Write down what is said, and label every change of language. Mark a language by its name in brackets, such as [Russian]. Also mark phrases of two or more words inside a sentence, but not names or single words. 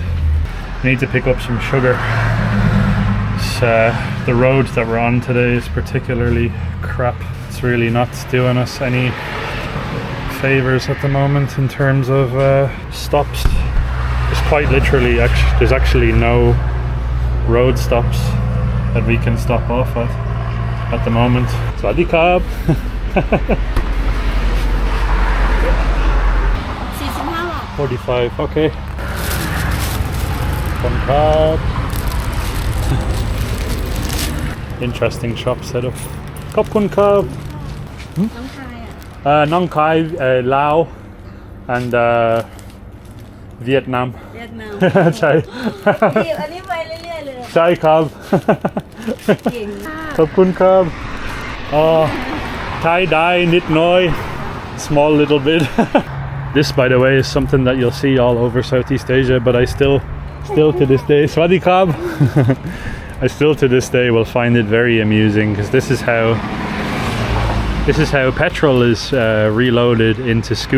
[English] We need to pick up some sugar. The road that we're on today is particularly crap. It's really not doing us any favors at the moment in terms of stops. There's quite literally, there's actually no road stops that we can stop off at the moment. [Thai] สวัสดีครับ. 45, okay. คุณครับ. [English] Interesting shop setup. [Thai] คุณครับ. Nong Khai, Laos, [English] and Vietnam. [Thai] ใช่ อันนี้ไปเรื่อยๆเลย ใช่ครับ ขอบคุณครับ Thai dyeนิดหน่อย [English] small little bit. This, by the way, is something that you'll see all over Southeast Asia, but I still to this day, [Thai] สวัสดีครับ. [English] I still to this day will find it very amusing, because this is how petrol is reloaded into scooters.